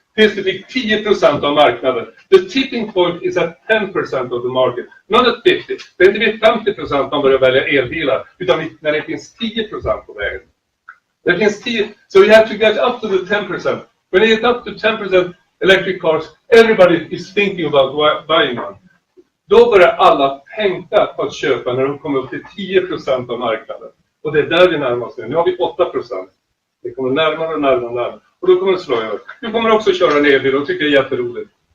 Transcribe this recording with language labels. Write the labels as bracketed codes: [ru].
[sv] Tills det fick 10% av marknaden. [en] The tipping point is at 10% of the market. Not at 50. [sv] Det är inte vid 50% man börjar välja elbilar. Utan när det finns 10% på vägen. Det finns 10. [en] So you have to get up to the 10%. When you get up to 10% electric cars, everybody is thinking about buying one. [sv] Då börjar alla tänka på att köpa när de kommer upp till 10% av marknaden. Och det är där vi närmar oss nu. Nu har vi 8%. Det kommer närmare. Och då kommer det slå över. Du kommer också köra en elbil och tycker det är jätteroligt.